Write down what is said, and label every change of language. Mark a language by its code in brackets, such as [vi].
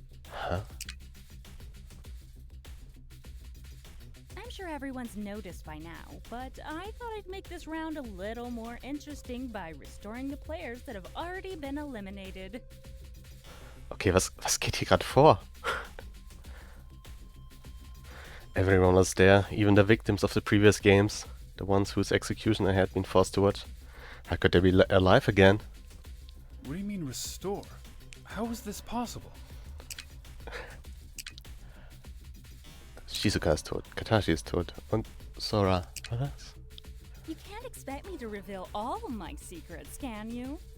[en] Huh? I'm sure everyone's noticed by now, but I thought I'd make this round a little more interesting by restoring the players that have already been eliminated. [de] Okay, was geht hier gerade vor? [en] Everyone was there, even the victims of the previous games, the ones whose execution I had been forced to watch. How could they be alive again? What do you mean restore? How is this possible? [de] Shizuka ist tot, Katashi ist tot und Sora. Was? [en] You can't expect me to reveal all my secrets, can you?